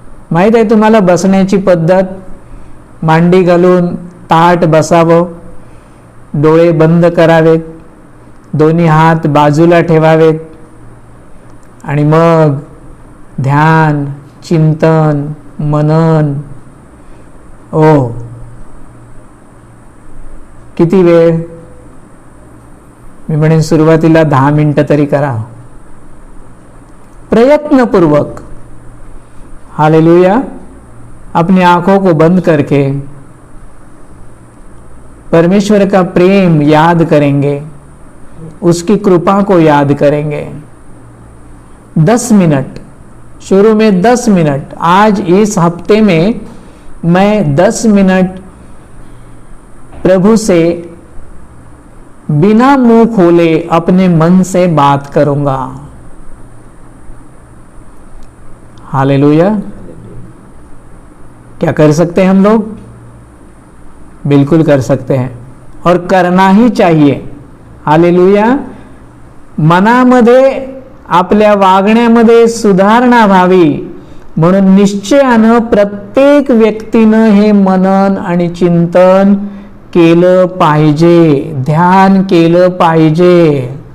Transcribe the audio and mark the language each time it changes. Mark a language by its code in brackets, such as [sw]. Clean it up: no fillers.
[mr] माहीत आहे तुम्हाला बसण्याची पद्धत? मांडी घालून ताठ बसावं, डोळे बंद करावेत, दोन्ही हात बाजूला ठेवावेत आणि मग ध्यान, चिंतन, मनन. ओ, किती वेळ? मी म्हणेन सुरुवातीला 10 मिनिटं तरी करा. [hi] प्रयत्नपूर्वक, हालेलुया, अपनी आंखों को बंद करके परमेश्वर का प्रेम याद करेंगे, उसकी कृपा को याद करेंगे। 10 मिनट, शुरू में 10 मिनट, आज इस हफ्ते में मैं 10 मिनट प्रभु से बिना मुंह खोले अपने मन से बात करूंगा। हालेलुया। क्या कर सकते हैं हम लोग? बिल्कुल कर सकते हैं और करना ही चाहिए। हालेलुया। [mr] मनामध्ये, आपल्या वागण्यामध्ये सुधारणा व्हावी म्हणून निश्चयानं प्रत्येक व्यक्तीनं हे मनन आणि चिंतन केलं पाहिजे, ध्यान केलं पाहिजे।